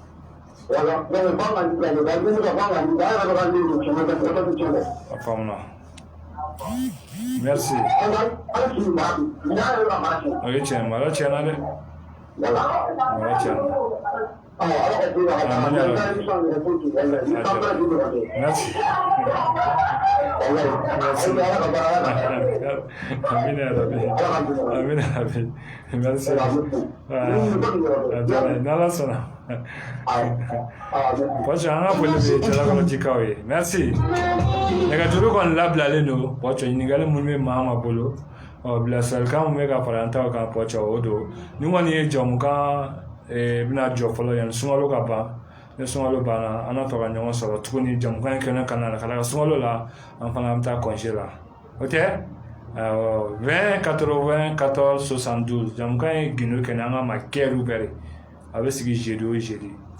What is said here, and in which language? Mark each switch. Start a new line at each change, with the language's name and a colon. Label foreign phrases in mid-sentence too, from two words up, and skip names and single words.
Bambara: A faamuna. Merci. O ye tiɲɛ mara tiɲɛna dɛ. Mara tiɲɛna. Merci.
Arabic: آمين يا ربي. آمين يا ربي.
Bambara: Merci. N'Ala sɔnna. Pɔtɔ an ka foli bɛ Jalakɔrɔjikaw ye. Merci. Nɛgɛjuru kɔni labilalen don pɔtɔ ɲininkali minnu bɛ maa ma bolo bilasiralikan min bɛ ka fara an taw kan pɔtɔ o don ni kɔni ye jamukan bɛna jɔ fɔlɔ yanni sunkalo ka ban ni sunkalo banna an na to ka ɲɔgɔn sɔrɔ tuguni jamukan in kɛnɛ ka na ka daga sunkalo la an fana bɛ taa kɔnse la o tɛ 20 80 14 72 jamukan ye gindo kɛnɛ an ka ma kɛriw bɛɛ a bɛ sigi jeudi o jeudi